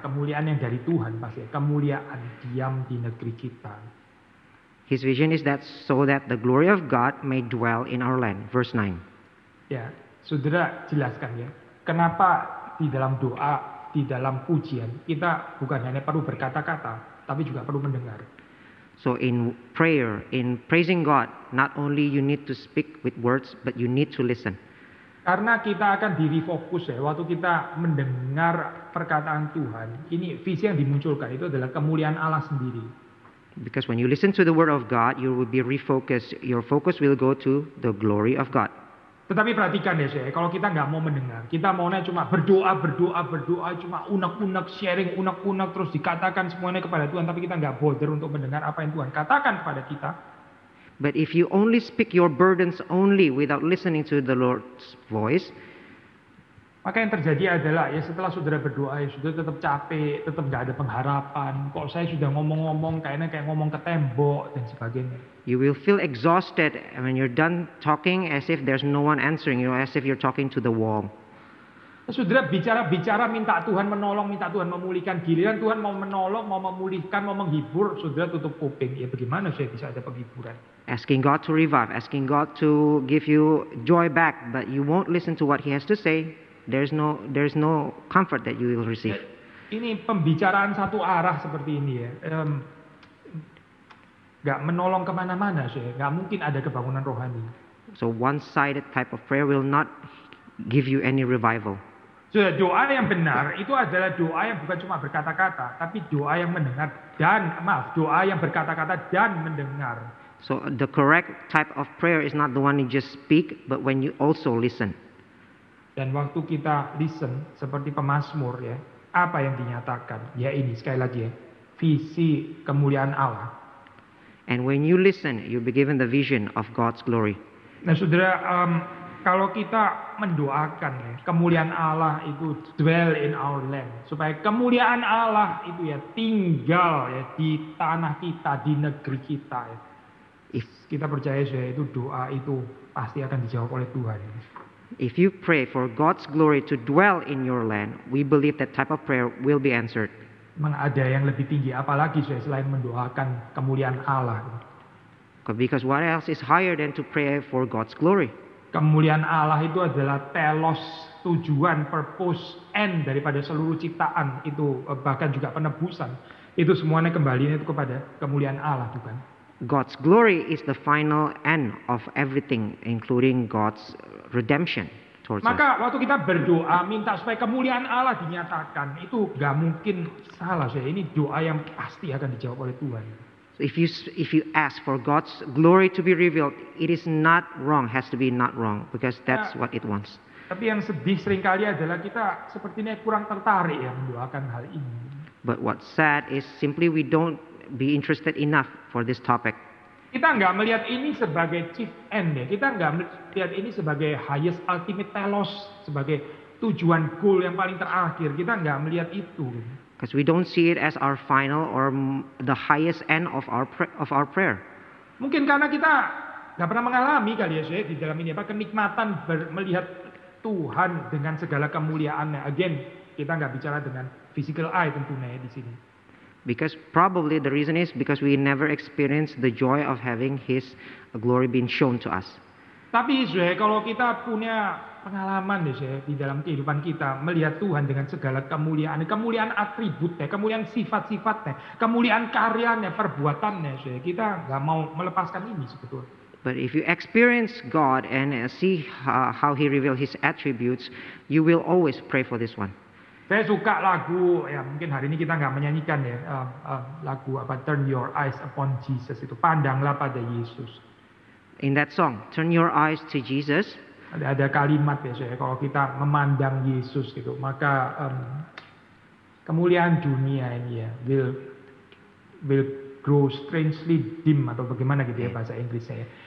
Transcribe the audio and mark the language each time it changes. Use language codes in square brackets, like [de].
[id] Kemuliaan yang dari Tuhan pasti ya, kemuliaan diam di negeri kita. [en] His vision is that so that the glory of God may dwell in our land. Verse 9. [id] Ya, saudara jelaskan ya, kenapa di dalam doa di dalam pujian, kita bukan hanya perlu berkata-kata, tapi juga perlu mendengar. [en] So in prayer, in praising God, not only you need to speak with words, but you need to listen. [id] Karena kita akan di-refocus ya, waktu kita mendengar perkataan Tuhan, ini visi yang dimunculkan itu adalah kemuliaan Allah sendiri. [en] Because when you listen to the word of God, you will be refocused. Your focus will go to the glory of God. [id] Tetapi perhatikan ya saya, kalau kita nggak mau mendengar, kita maunya cuma berdoa, cuma unek-unek, sharing unek-unek, terus dikatakan semuanya kepada Tuhan, tapi kita nggak bother untuk mendengar apa yang Tuhan katakan kepada kita. [en] But if you only speak your burdens only without listening to the Lord's voice, [id] maka yang terjadi adalah ya setelah saudara berdoa ya sudah tetap capek, tetap nggak ada pengharapan. Kok saya sudah ngomong-ngomong kayaknya kayak ngomong ke tembok dan sebagainya. [en] you will feel exhausted when you're done talking as if there's no one answering you, as if you're talking to the wall. [id] Saudara bicara minta Tuhan menolong, minta Tuhan memulihkan. Giliran Tuhan mau menolong, mau memulihkan, mau menghibur, saudara tutup kuping. Ya bagaimana saya bisa ada penghiburan? [en] Asking God to revive, asking God to give you joy back, but you won't listen to what He has to say. There's no comfort that you will receive. [id] Ini pembicaraan satu arah seperti ini ya. Gak menolong kemana-mana sih. Gak mungkin ada kebangunan rohani. [en] So one-sided type of prayer will not give you any revival. [id] So, doa yang benar itu adalah doa yang bukan cuma berkata-kata, tapi doa yang mendengar doa yang berkata-kata dan mendengar. [en] So the correct type of prayer is not the one you just speak, but when you also listen. [id] Dan waktu kita listen seperti pemazmur ya, apa yang dinyatakan? Ya ini sekali lagi ya, visi kemuliaan Allah. [en] And when you listen, you'll be given the vision of God's glory. [id] Nah saudara, kalau kita mendoakan ya, kemuliaan Allah itu [en] dwell in our land. [id] Supaya kemuliaan Allah itu ya tinggal ya di tanah kita, di negeri kita ya. Kita percaya saya itu doa itu pasti akan dijawab oleh Tuhan. [en] If you pray for God's glory to dwell in your land, we believe that type of prayer will be answered. [id] Memang ada yang lebih tinggi apalagi saya selain mendoakan kemuliaan Allah. [en] Because what else is higher than to pray for God's glory? [id] Kemuliaan Allah itu adalah telos, tujuan, purpose, end daripada seluruh ciptaan itu, bahkan juga penebusan. Itu semuanya kembali itu kepada kemuliaan Allah, bukan? [en] God's glory is the final end of everything, including God's redemption towards us. [id] Maka waktu kita berdoa minta supaya kemuliaan Allah dinyatakan, itu gak mungkin salah saya. Ini doa yang pasti akan dijawab oleh Tuhan. [en] So if you ask for God's glory to be revealed, it is not wrong, has to be not wrong, because that's what it wants. [id] Tapi yang sedih seringkali adalah kita sepertinya kurang tertarik ya mendoakan hal ini. [en] But what's sad is simply we don't be interested enough for this topic. [id] Kita nggak melihat ini sebagai [en] chief end [id] ya. Kita nggak melihat ini sebagai [en] highest ultimate telos, [id] sebagai tujuan goal yang paling terakhir. Kita nggak melihat itu. [en] Because we don't see it as our final or the highest end of our prayer. [id] Mungkin karena kita nggak pernah mengalami kali ya saya di dalam ini apa kenikmatan melihat Tuhan dengan segala kemuliaannya. Again, kita nggak bicara dengan [en] physical eye [id] tentunya ya di sini. [en] Because probably the reason is because we never experienced the joy of having His glory being shown to us. [id] Tapi kalau kita punya pengalaman di dalam kehidupan kita melihat Tuhan dengan segala kemuliaan atributnya, kemuliaan sifat-sifatnya, kemuliaan karyanya, perbuatannya, kita nggak mau melepaskan ini sebetulnya. [en] But if you experience God and see how He reveals His attributes, you will always pray for this one. [id] Saya suka lagu, ya mungkin hari ini kita nggak menyanyikan ya, lagu apa, Turn Your Eyes Upon Jesus, itu pandanglah pada Yesus. [en] In that song, Turn Your Eyes to Jesus. [id] Ada kalimat ya saya, kalau kita memandang Yesus gitu, maka kemuliaan dunia ini ya [en] will grow strangely dim [id] atau bagaimana gitu ya bahasa Inggrisnya ya.